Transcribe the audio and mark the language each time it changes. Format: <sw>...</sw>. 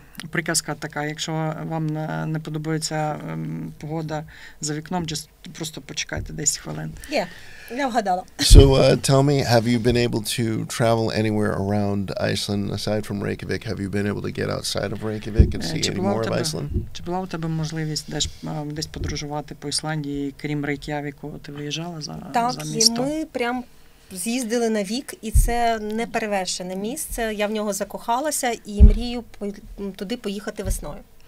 <uk>Приказка така, якщо вам не подобається погода за вікном, просто почекайте 10 хвилин. Я вгадала.</uk> <en>So tell me, have you been able to travel anywhere around Iceland aside from Reykjavik? Have you been able to get outside of Reykjavik and see any more of Iceland?</en> <uk>Чи була у тебе можливість десь подорожувати по Ісландії, крім Рейк'явіку? Ти виїжджала за місто? Так, і ми прям з'їздили на Вік, і це неперевершене місце. Я в нього закохалася і мрію туди поїхати весною.</uk>